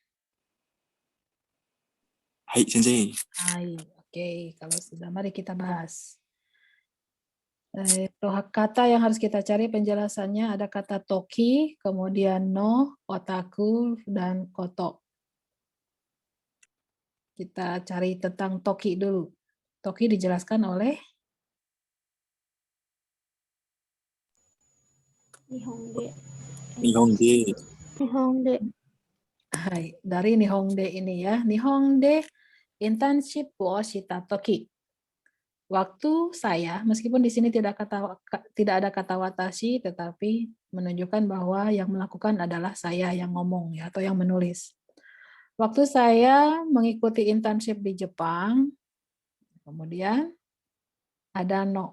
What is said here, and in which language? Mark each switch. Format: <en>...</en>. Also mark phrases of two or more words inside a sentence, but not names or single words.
<ja>はい、先生。</ja> <id>Hai, oke. Kalau sudah, mari kita bahas. Kata yang harus kita cari penjelasannya ada kata toki, kemudian no, otaku, dan koto. Kita cari tentang toki dulu. Toki dijelaskan oleh</id> <ja>Nihonde. Nihonde. Nihonde.</ja> <id>Hai, dari Nihonde ini ya.</id> <ja>Nihonde internship wo shita toki.</ja> <id>Waktu saya, meskipun di sini tidak ada kata watashi, tetapi menunjukkan bahwa yang melakukan adalah saya yang ngomong ya, atau yang menulis. Waktu saya mengikuti internship di Jepang, kemudian ada no.</id>